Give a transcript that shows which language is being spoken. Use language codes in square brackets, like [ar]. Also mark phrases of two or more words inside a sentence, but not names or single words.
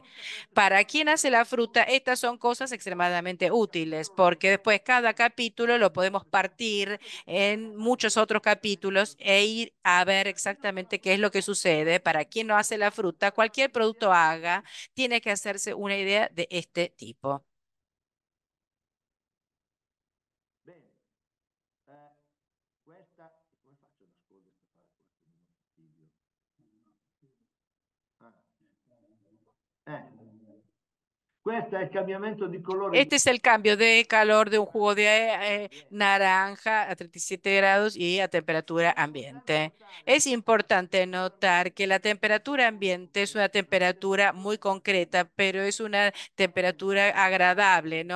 [es] Para quien hace la fruta, estas son cosas extremadamente útiles porque después cada capítulo lo podemos partir en muchos otros capítulos e ir a ver exactamente qué es lo que sucede. Para quien no hace la fruta, cualquier producto haga, tiene que hacerse una idea de este tipo. [it] Questo è il cambiamento di colore. [es] Este es el cambio de calor de un jugo de naranja a 37 grados y a temperatura ambiente. Es importante notar que la temperatura ambiente es una temperatura muy concreta, pero es una temperatura agradable, ¿no?